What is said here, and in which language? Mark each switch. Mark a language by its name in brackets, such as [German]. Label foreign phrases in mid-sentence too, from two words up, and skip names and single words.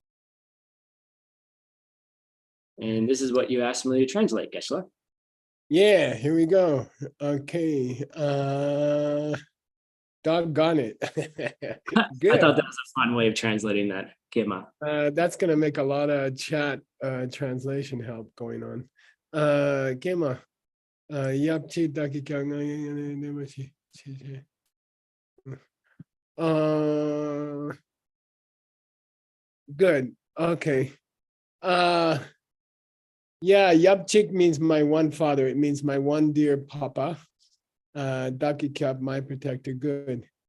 [English] And this is what you asked me to translate, Geshe-la. Yeah, here we go. Okay. Doggone it. I Good. thought that was a fun way of translating that. Kima. That's gonna make a lot of chat translation help going on. Kema. [Tibetan] Yapchi daki [English] good. Okay. Yeah, Yapchik means my one father. It means my one dear papa. [Tibetan] Daki Kyab, [English] my protector. Good.